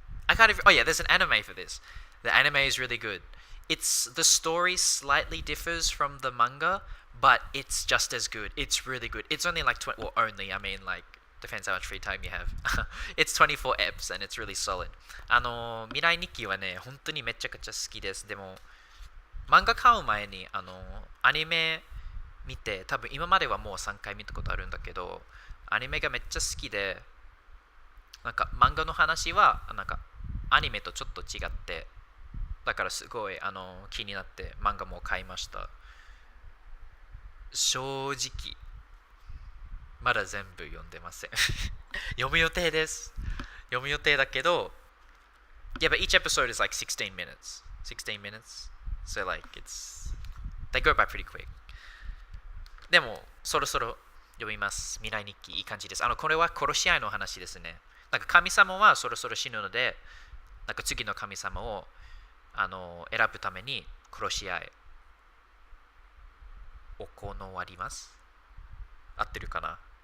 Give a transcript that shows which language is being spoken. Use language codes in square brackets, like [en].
[en] I can't even. Oh yeah, there's an anime for this. The anime is really good. It's the story slightly differs from the manga, but it's just as good. It's really good. It's only like 20. Well, only. I mean, like depends how much free time you have. It's 24 eps and it's really solid. [ja] 未来日記はね、本当にめちゃくちゃ好きです。でも漫画買う前にアニメ見て、多分今まではもう3回見たことあるんだけど、アニメがめっちゃ好きで、なんか漫画の話はなんかアニメとちょっと違って、だからすごい気になって漫画も買いました。正直まだ全部読んでません。読む予定です。読む予定だけど、 [en] yeah, but each episode is like 16 minutes. 16 minutes. So like they go by pretty quick. [ja] でもそろそろ読みます。未来日記いい感じです。これは殺し合いの話ですね。なんか神様はそろそろ死ぬので、なんか次の神様を選ぶために殺し合い行わります。合ってるかな。